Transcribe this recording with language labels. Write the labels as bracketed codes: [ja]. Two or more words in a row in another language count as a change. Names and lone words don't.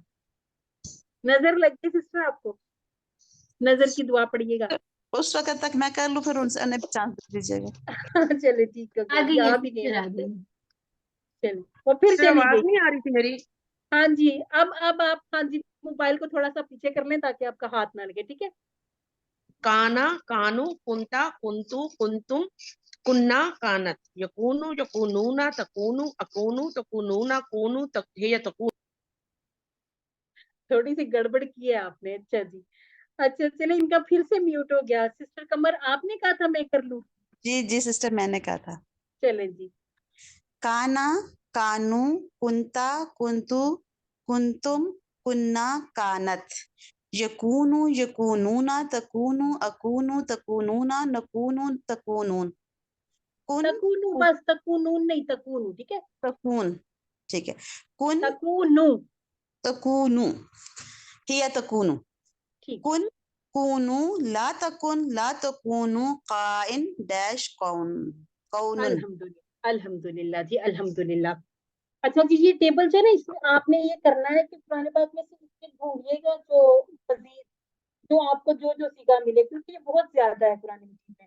[ur] نظر لگ گئی سسٹر آپ کو؟ نظر کی دعا پڑھیے گا. اس وقت تک میں کر لوں، پھر ان سے انہیں چانس دے دیجیے گا. چلے، ٹھیک ہو आ گیا جی, گئی ہے آ بھی گئے सिस्टर, वो आ تو. گئی ہے. چلو، وہ پھر सिस्टर चली आवाज गई। نہیں آ رہی تھی میری? ہاں جی، اب آپ، ہاں جی، موبائل کو تھوڑا سا پیچھے کر لیں تاکہ آپ کا ہاتھ نہ لگے، ٹھیک ہے. [ar] كانا، كانوا، كنتَ، كنتُ، كنتم، كنّا، كانت، يكون, يكونون، تكون، أكون، تكونون، كونوا، هي تكون. [ur] تھوڑی سی گڑبڑ کی ہے آپ نے، اچھا جی. اچھا چلے، ان کا پھر سے میوٹ ہو گیا۔ سسٹر قمر، آپ نے کہا تھا میں کر لوں. جی جی سسٹر، میں نے کہا تھا. چلے جی. [ar] كانا، كانوا، كنتَ، كنتُ، كنتم، كنّا، كانت، يكون, يكونون، تكون، أكون، تكونون، نكون، تكونون، كن, तकूनु, कु- [ur] بس تکونون نہیں، تکون، ٹھیک ہے. تکون، ٹھیک ہے۔ کن, [ar] तकूनु, تكون، هي تكون, [ur] ठीक। [ar] كن، كونوا، لا تكون, كائن dash كون، كونٌ. الحمد لله، الحمد لله جی، الحمد لله. [ur] اچھا جی، یہ ٹیبل جو ہے نا، اس میں آپ نے یہ کرنا ہے کہ پرانے باغ میں سے اس کے ڈھونڈیے گا جو مزید، جو آپ کو جو جو صیغہ ملے، کیونکہ یہ بہت زیادہ ہے پرانے مزید میں.